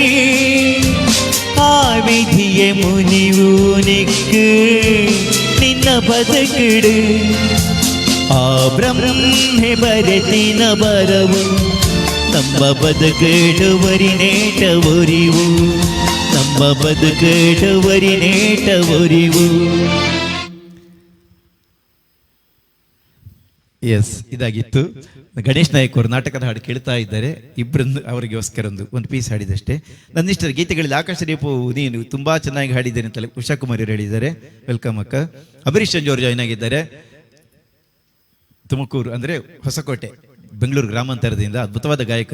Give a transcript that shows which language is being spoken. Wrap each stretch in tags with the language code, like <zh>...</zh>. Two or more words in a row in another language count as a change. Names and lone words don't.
<tcy>ಆ ವಿಧಿಯ ಮುನಿವು ನಿಕ್ಕು ನಿನ್ನ ಬದುಕಡೆ, ಆ ಬ್ರಹ್ಮೆ ಬರೆದಿನ ಬರವು ನಮ್ಮ ಬದುಕೇಟವರಿ ನೇಟವರಿವು, ನಮ್ಮ ಬದುಕೇಟವರಿ ನೇಟವರಿವು.</tcy> <kn>ಎಸ್, ಇದಾಗಿತ್ತು. ಗಣೇಶ್ ನಾಯಕ್ ಅವರು ನಾಟಕದ ಹಾಡು ಕೇಳ್ತಾ ಇದ್ದಾರೆ. ಇಬ್ಬರನ್ನು ಅವರಿಗೋಸ್ಕರ ಒಂದು ಪೀಸ್ ಹಾಡಿದಷ್ಟೇ. ನನ್ನಿಷ್ಟರ ಗೀತೆಗಳಲ್ಲಿ ಆಕಾಶ ದೀಪವು ನೀನು ತುಂಬಾ ಚೆನ್ನಾಗಿ ಹಾಡಿದ್ದೇನೆ ಅಂತ ಉಷಾ ಕುಮಾರಿ ಅವರು ಹೇಳಿದ್ದಾರೆ. ವೆಲ್ಕಮ್ ಅಕ್ಕ. ಅಂಬರೀಶ್ ಚಂದ್ರ ಅವರು ಜಾಯ್ನ್ ಆಗಿದ್ದಾರೆ. ತುಮಕೂರು ಅಂದರೆ ಹೊಸಕೋಟೆ, ಬೆಂಗಳೂರು ಗ್ರಾಮಾಂತರದಿಂದ ಅದ್ಭುತವಾದ ಗಾಯಕರು.</kn>